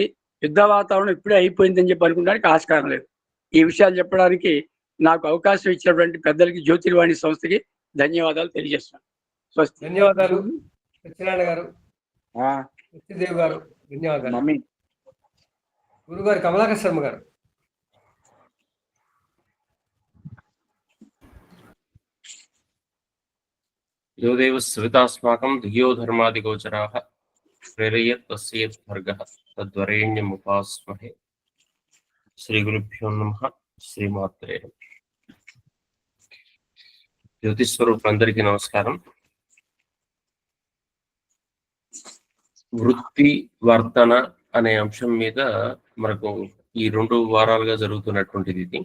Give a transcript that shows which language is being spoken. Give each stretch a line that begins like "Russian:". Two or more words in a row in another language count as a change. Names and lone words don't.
Telugu: యుద్ధ వాతావరణం ఇప్పుడే అయిపోయిందని చెప్పి అనుకోవడానికి ఆస్కారం లేదు. ఈ విషయాలు చెప్పడానికి నాకు అవకాశం ఇచ్చినటువంటి పెద్దలకి, జ్యోతిర్వాణి సంస్థకి ధన్యవాదాలు తెలియజేస్తున్నాను. స్వస్తి. ధన్యవాదాలు సత్యనారాయణ గారు, సత్యదేవ్ గారు, ధన్యవాదాలు. గురుగారు కమలాకర్ శర్మ గారు.
Sanskrit: यो देव सवितास्माकं धियो धर्मादिगोचराः प्रेरयेत् तस्येत् भर्गः तद्वरेण्यमुपास्महे. श्री गुरुभ्यो नमः. శ్రీమాత్రే నమః.
Telugu: జ్యోతిస్వరూపులందరికీ నమస్కారం. వృత్తి వర్తన అనే అంశం మీద మనకు ఈ 2 వారాలుగా జరుగుతున్నటువంటిది ఇది.